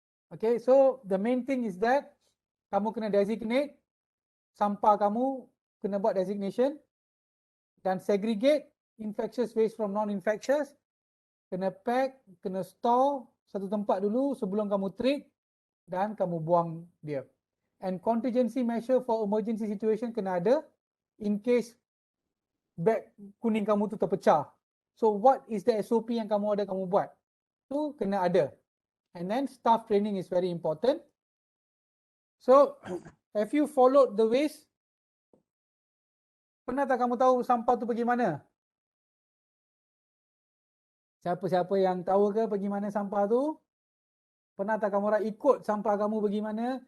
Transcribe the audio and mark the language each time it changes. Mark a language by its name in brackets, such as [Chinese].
[Malay] Okay, so the main thing is that kamu kena designate sampah kamu, kena buat designation dan [English] segregate infectious waste from non-infectious, [Malay] kena pack, kena store satu tempat dulu sebelum kamu treat dan kamu buang dia. [English] And contingency measure for emergency situation [Malay] kena ada [English] in case bag [Malay] kuning kamu tu terpecah. [English] So what is the SOP [Malay] yang kamu ada kamu buat? Tu kena ada. [English] And then staff training is very important. So have you followed the waste? [Malay] Pernah tak kamu tahu sampah tu pergi mana? Siapa-siapa yang tahu ke pergi mana sampah tu? Pernah tak kamu orang ikut sampah kamu pergi mana?